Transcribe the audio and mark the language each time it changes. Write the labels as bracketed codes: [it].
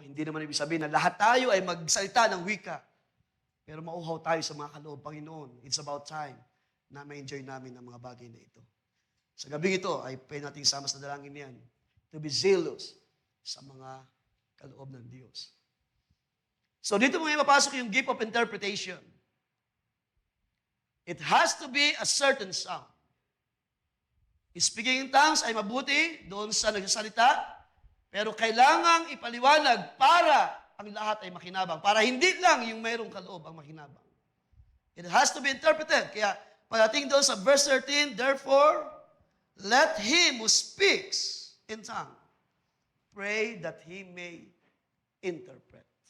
[tl] Hindi naman ibig sabihin na lahat tayo ay magsalita ng wika. Pero mauhaw tayo sa mga kaloob, Panginoon. [en] It's about time [tl] na ma-enjoy namin ang mga bagay na ito. Sa gabing ito, ay pwede natin sama sa dalangin yan. [en] To be zealous [tl] sa mga kaloob ng Diyos. So dito mo ngayon mapasok yung gift of interpretation. [en] It has to be a certain sound. [tl] Speaking in tongues ay mabuti doon sa nagsasalita, pero kailangang ipaliwanag para ang lahat ay makinabang. Para hindi lang yung mayroong kaloob ang makinabang. [en] It has to be interpreted. [tl] Kaya pagdating doon sa [en] verse 13, therefore, let him who speaks in tongue pray that he may interpret.